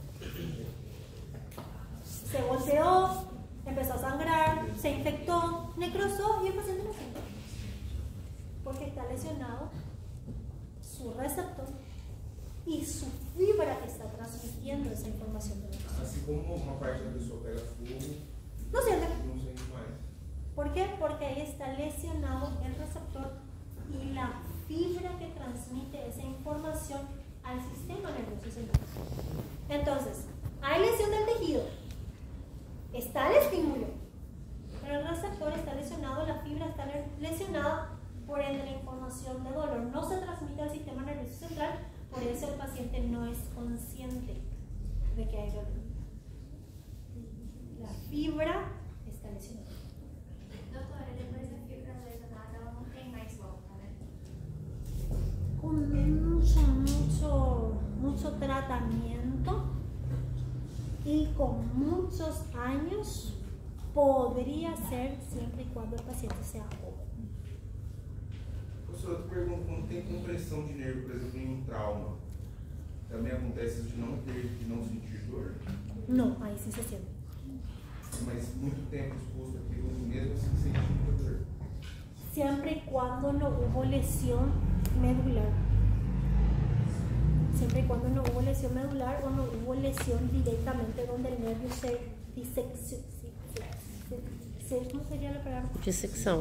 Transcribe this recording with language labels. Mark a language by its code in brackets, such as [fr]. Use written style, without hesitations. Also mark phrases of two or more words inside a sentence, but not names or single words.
[es] Se golpeó, empezó a sangrar, se infectó, necrosó y el paciente no se entera. Porque está lesionado su receptor y su fibra que está transmitiendo esa información de la persona. Así como una parte de la [pt] pessoa pega fogo, [es] no siente. no siente más. ¿Por qué? Porque ahí está lesionado el receptor y la fibra que transmite esa información al sistema nervioso central. Entonces, hay lesión del tejido, está el estímulo, pero el receptor está lesionado, la fibra está lesionada, por ende la información de dolor no se transmite al sistema nervioso central, por eso el paciente no es consciente de que hay dolor. La fibra está lesionada. [pt] Doutora, depois da fibra lesionada, ela não tem mais volta, né? [es] Con mucho tratamiento y con muchos años podría ser siempre y cuando el paciente sea joven. [pt] Professor, eu te pergunto, quando tem compressão de nervo, por exemplo, em um trauma, também acontece de não ter, de não sentir dor? [es] No, ahí sí se siente. [pt] Mas muito tempo exposto àquilo, mesmo assim sentindo muita dor. [es] Siempre y cuando no hubo lesión medular. Siempre y cuando no hubo lesión medular o no hubo lesión directamente donde el nervio se diseccionó. ¿Cómo sería la palabra? [pt] Dissecção.